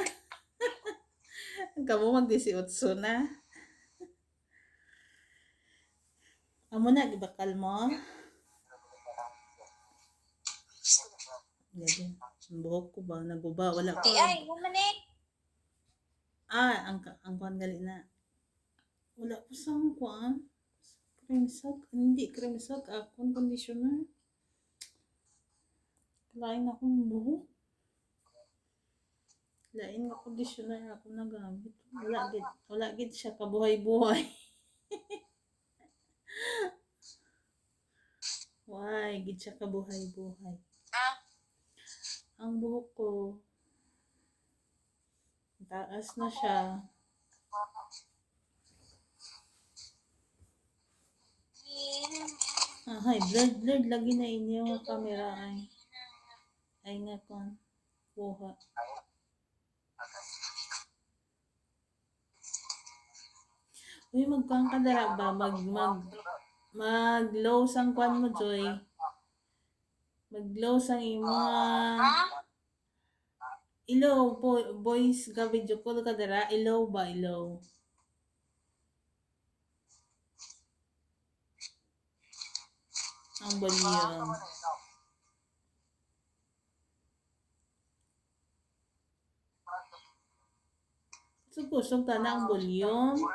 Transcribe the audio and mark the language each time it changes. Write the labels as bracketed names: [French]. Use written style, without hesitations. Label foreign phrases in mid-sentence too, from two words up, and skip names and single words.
[Hiligaynon] Kamu mag-18 na. Amo na gibakal mo. Gabi. Ang buhok ko ba naguba wala ko. Ay, naman eh. Ang kuan gali na. Wala ko sa kuan. Creamsag, hindi creamsag akong conditioner. Lain akong buhok. Lain nga conditioner ako nagamit. Wala gid siya kabuhay-buhay. Why, gid siya kabuhay-buhay. Ang buhok ko taas na siya. Ay, blurred lagi na inyo nga camera ay nga kon buha. Uy, magkuhan ka dara ba? Mag-low sang kuan mo, Joy. Mag-low sang imo ilaw, voice ga [English] video call [Hiligaynon] ka dara, ilaw ba, ilaw? Ang volume. So, kusog ta na ang volume.